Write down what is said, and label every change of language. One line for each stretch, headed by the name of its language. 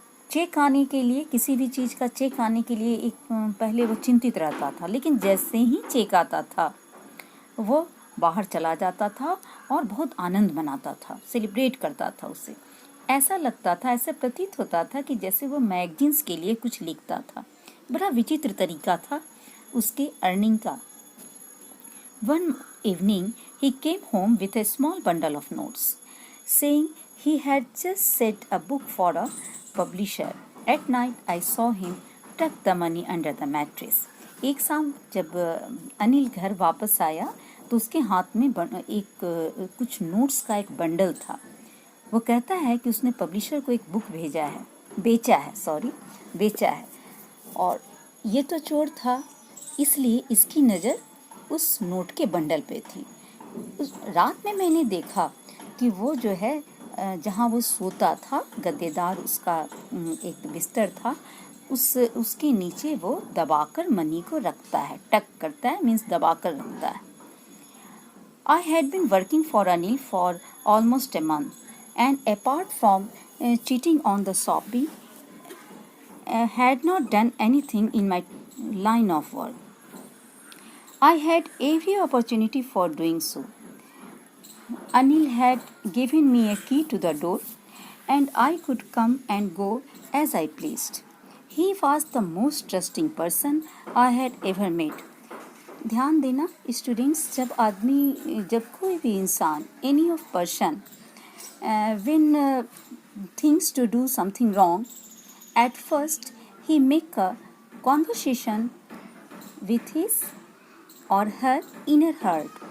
Hindi: Check आने के लिए, किसी भी चीज़ का चेक आने के लिए एक पहले वो चिंतित रहता था, लेकिन जैसे ही चेक आता था वो बाहर चला जाता था और बहुत आनंद मनाता था, सेलिब्रेट करता था उसे। ऐसा लगता था, ऐसे प्रतीत होता था कि जैसे वो मैगजीन्स के लिए कुछ लिखता था। बड़ा विचित्र तरीका था उसके अर्निंग का।
English: One evening he came home with a small bundle of notes, saying he had just set a book for a publisher. At night I saw him tuck the money under the mattress.
Hindi: एक शाम जब अनिल घर वापस आया तो उसके हाथ में कुछ नोट्स का एक बंडल था। वो कहता है कि उसने पब्लिशर को एक बुक बेचा है, और ये तो चोर था, इसलिए इसकी नज़र उस नोट के बंडल पे थी। उस रात में मैंने देखा कि वो जो है जहाँ वो सोता था, गद्देदार उसका एक बिस्तर था, उसके नीचे वो दबाकर मनी को रखता है। टक करता है मीन्स दबाकर रखता है।
English: I had been working for Anil for almost a month, and apart from cheating on the shopping, had not done anything in my line of work. I had every opportunity for doing so. Anil had given me a key to the door, and I could come and go as I pleased. He was the most trusting person I had ever met.
Hindi: ध्यान देना students, जब कोई भी इंसान,
English: Any of person when things to do something wrong, at first ही make a conversation with his और her inner heart.